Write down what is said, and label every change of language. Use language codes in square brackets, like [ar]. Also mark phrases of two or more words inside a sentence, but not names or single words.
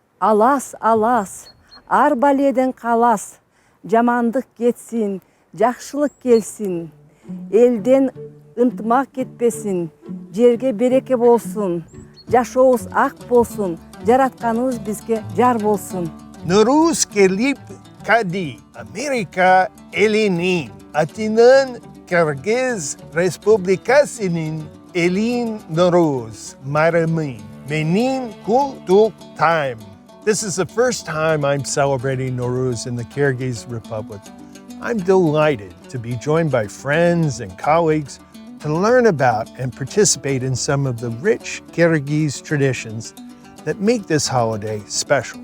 [ky] Алас, алас, ар баледен қалас, жамандық кетсин, жақшылық келсин, елден ынтымақ кетпесин, жерге береке болсын, жашообуз ак болсын, жаратканыбыз бизге жар болсын. Нооруз келип кади, Америка элинин, атынан Kyrgyz Republikasынын элин Нооруз, майрамы, менен куттуктайм. [en] This is the first time I'm celebrating Nooruz in the Kyrgyz Republic. I'm delighted to be joined by friends and colleagues to learn about and participate in some of the rich Kyrgyz traditions that make this holiday special.